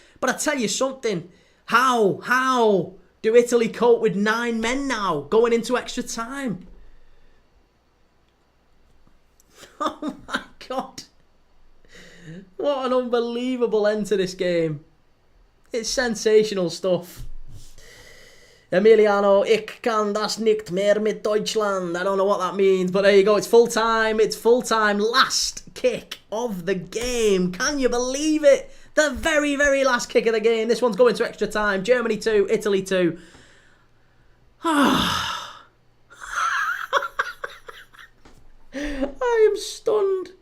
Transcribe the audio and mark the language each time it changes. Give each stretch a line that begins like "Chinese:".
English: But I tell you something. How do Italy cope with 9 men now going into extra time? Oh my God. What an unbelievable end to this game. It's sensational stuff.
German: Emiliano, ich kann das nicht mehr mit Deutschland.
English: I don't know what that means, but there you go. It's full time. It's full time. Last kick of the game. Can you believe it? The very, very last kick of the game. This one's going to extra time. Germany 2, Italy 2. I am stunned.